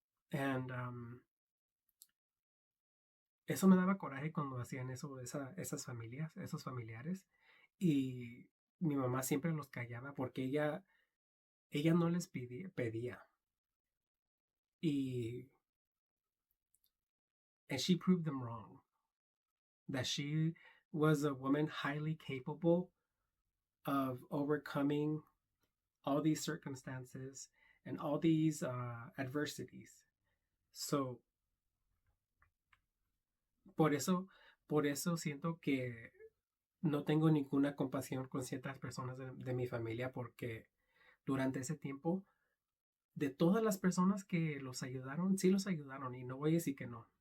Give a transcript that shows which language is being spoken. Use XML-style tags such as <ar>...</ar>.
<en>And</en> <es>eso me daba coraje cuando hacían eso, esos familiares. Y mi mamá siempre los callaba porque ella no les pedía.</es> <en>And she proved them wrong. That she was a woman highly capable of overcoming all these circumstances and all these adversities. So,</en> <es>por eso siento que no tengo ninguna compasión con ciertas personas de mi familia, porque durante ese tiempo, de todas las personas que los ayudaron, sí los ayudaron, y no voy a decir que no.</es>